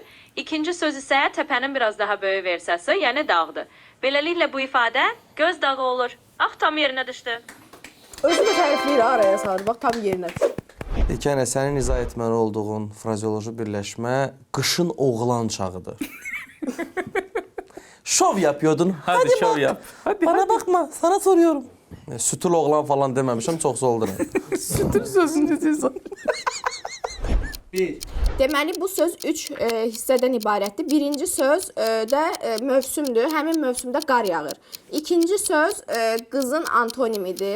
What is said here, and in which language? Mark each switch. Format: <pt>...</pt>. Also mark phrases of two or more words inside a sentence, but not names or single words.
<az>İkinci söz isə təpənin biraz daha böyük versiyası, yəni dağdır. Beləliklə bu ifadə göz dağı olur. Ah, tam yerinə düşdü. Özü də tərifləyir araya salır. Bax tam yerinə düşür. Yəni sənin izah etməli olduğun frazeoloji birləşmə qışın oğlan çağıdır.</az> <tr>Şov yapıyordun. Hadi şov bak. yap. Hadi, Bana bakma, sana soruyorum.</tr> <az>Sütül oğlan falan deməmişəm, çox olduram. Sütün sözünü deyirsən. Deməli bu söz 3 hissədən ibarətdir. Birinci söz də mövsümdür. Həmin mövsümdə qar yağır. İkinci söz qızın antonimidir.</az>